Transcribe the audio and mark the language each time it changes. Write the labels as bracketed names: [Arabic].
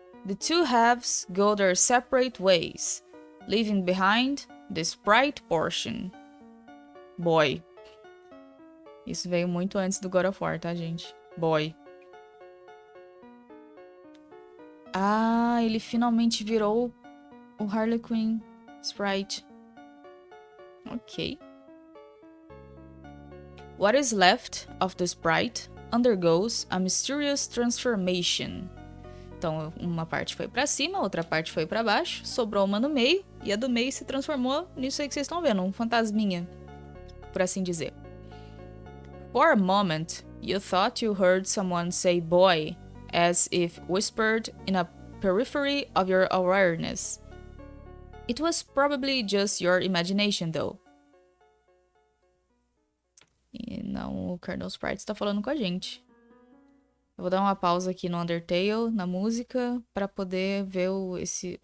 [English] The two halves go their separate ways, leaving behind the sprite portion. Boy. [Portuguese] Isso veio muito antes do God of War, tá, gente? [English] Boy. [Portuguese] Ah, ele finalmente virou o Harlequin Sprite. Ok. [English] What is left of the sprite undergoes a mysterious transformation. [Portuguese] Então, uma parte foi pra cima, outra parte foi pra baixo, sobrou uma no meio, e a do meio se transformou nisso aí que vocês estão vendo, um fantasminha, por assim dizer. [English] For a moment, you thought you heard someone say boy, as if whispered in a periphery of your awareness. It was probably just your imagination, though. [Portuguese] E não, o Colonel Sprite está falando com a gente. Eu vou dar uma pausa aqui no Undertale, na música, pra poder ver esse...